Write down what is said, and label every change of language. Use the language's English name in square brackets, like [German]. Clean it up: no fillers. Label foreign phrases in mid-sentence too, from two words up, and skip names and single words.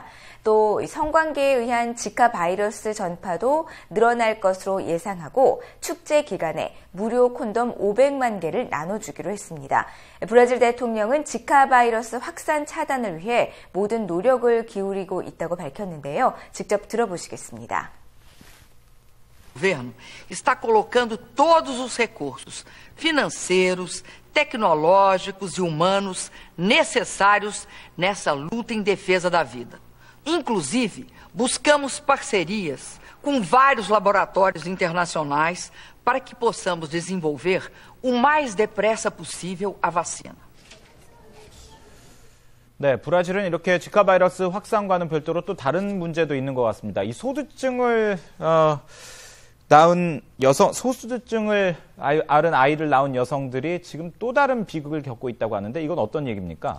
[Korean] 또 성관계에 의한 지카 바이러스 전파도 늘어날 것으로 예상하고 축제 기간에 무료 콘돔 500만 개를 나눠주기로 했습니다. 브라질 대통령은 지카 바이러스 확산 차단을 위해 모든 노력을 기울이고 있다고 밝혔는데요. 직접 들어보시겠습니다. [Portuguese] O governo está colocando todos os recursos financeiros, tecnológicos e humanos necessários nessa luta em defesa da vida. Inclusive, buscamos parcerias com vários laboratórios internacionais para que possamos desenvolver o mais depressa possível a vacina. [Korean] 네, 브라질은 이렇게 지카 바이러스 확산과는 별도로 또 다른 문제도 있는 것 같습니다. 이 소두증을 낳은 여성, 소수증을 앓은 아이를 낳은 여성들이 지금 또 다른 비극을 겪고 있다고 하는데 이건 어떤 얘기입니까?